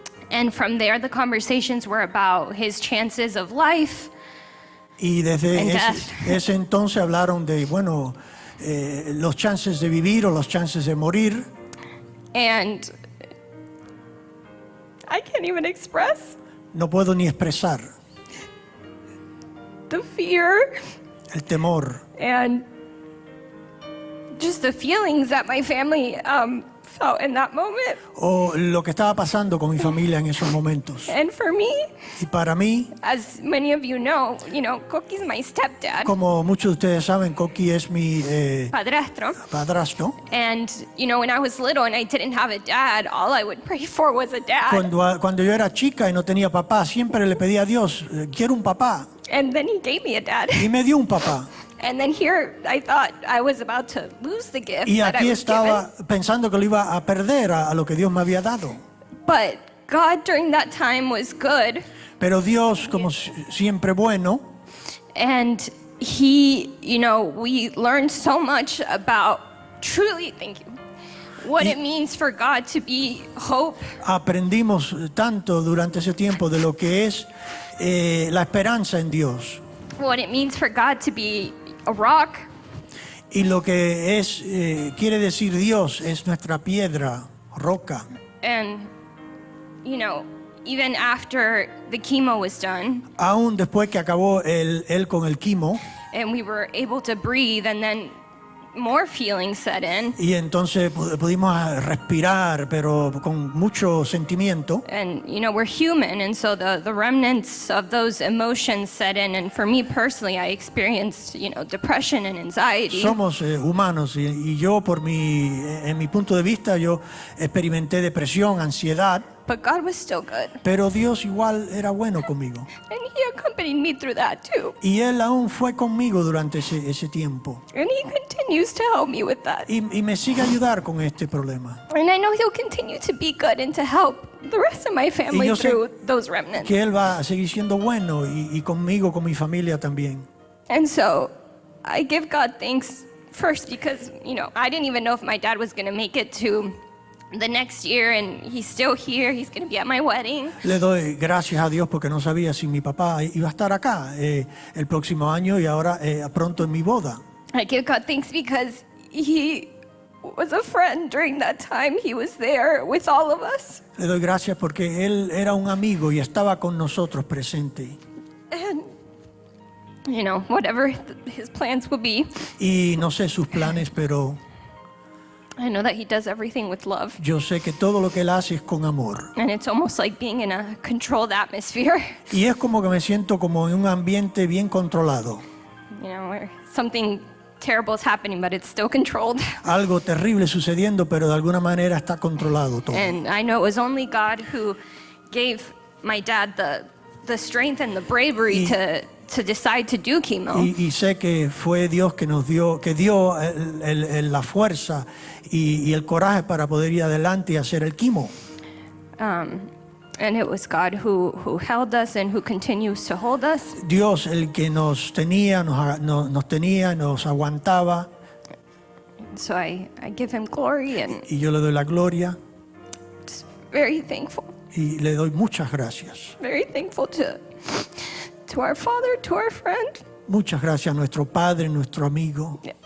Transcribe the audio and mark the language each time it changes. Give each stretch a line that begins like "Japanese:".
English: And from there, the conversations were about his chances of life.
Spanish: Y desde
English: And
Spanish: ese entonces hablaron de, los chances de vivir o los chances de morir.
English: And I can't even express
Spanish: No puedo ni expresar
English: the fear
Spanish: el temor
English: and just the feelings that my family felt in that moment.
Spanish: o lo que estaba pasando con mi familia en esos momentos.
English: And for me,
Spanish: Y para mí,
English: as many of you know, Cookie's my stepdad,
Spanish: como muchos de ustedes saben, Coqui es mi padrastro. padrastro.
English: And, when I was little and I didn't have a dad, all I would pray for was a dad.
Spanish: Cuando yo era chica y no tenía papá, siempre le pedía a Dios, quiero un papá.
English: And then he gave me a dad.
Spanish: Y me dio un papá.
English: And then here I thought I was about to lose the gift
Spanish: Y
English: that I
Spanish: aquí
English: was
Spanish: estaba
English: given.
Spanish: pensando que lo iba a perder a lo que Dios me había dado.
English: But God during that time was good.
Spanish: Pero Dios, como siempre bueno,
English: And he, we learned so much about truly, thank you, what it means for God to be hope.
Spanish: aprendimos tanto durante ese tiempo de lo que es la esperanza en Dios.
English: What it means for God to be a rock.
Spanish: Y lo que es, quiere decir Dios, es nuestra piedra, roca.
English: And, even after the chemo was done
Spanish: Aún después que acabó él con el quimo
English: and we were able to breathe, and then more feelings set in.
Spanish: Y entonces pudimos respirar, pero con mucho sentimiento.
English: And, we're human, and so the remnants of those emotions set in. And for me personally, I experienced, depression and anxiety.
Spanish: Somos humanos y yo en mi punto de vista, yo experimenté depresión, ansiedad.
English: But God was still good.
Spanish: Pero Dios igual era bueno conmigo.
English: And He accompanied me through that too.
Spanish: Y Él aún fue conmigo durante ese tiempo.
English: And He continues to help me with that.
Spanish: Y me sigue a ayudar con este problema.
English: And I know He'll continue to be good and to help the rest of my family
Spanish: yo sé
English: through those remnants.
Spanish: Que Él va a seguir siendo bueno y conmigo, con mi familia también.
English: And so I give God thanks first because, I didn't even know if my dad was going to make it to the next year, and he's still here. He's going to be at my wedding.
Spanish: Le doy gracias a Dios porque no sabía si mi papá iba a estar acá el próximo año y ahora pronto en mi boda.
English: I give God thanks because He was a friend during that time. He was there with all of us.
Spanish: Le doy gracias porque Él era un amigo y estaba con nosotros presente.
English: And, whatever His plans will be,
Spanish: Y no sé sus planes, pero
English: I know that He does everything with love.
Spanish: yo sé que todo lo que Él hace es con amor.
English: And it's almost like being in a controlled atmosphere.
Spanish: Y es como que me siento como en un ambiente bien controlado.
English: Where something terrible is happening, but it's still controlled.
Spanish: Algo terrible sucediendo, pero de alguna manera está controlado todo.
English: And I know it was only God who gave my dad the strength and the bravery to decide to do chemo.
Spanish: Y sé que fue Dios que dio la fuerza y el coraje para poder ir adelante y hacer el quimo.
English: And it was God who held us and who continues to hold us.
Spanish: Dios el que nos tenía, nos aguantaba.
English: So I give Him glory and
Spanish: Y yo le doy la gloria
English: just very thankful.
Spanish: y le doy muchas gracias.
English: Very thankful to our Father, to our friend.
Spanish: Muchas gracias a nuestro Padre, nuestro amigo.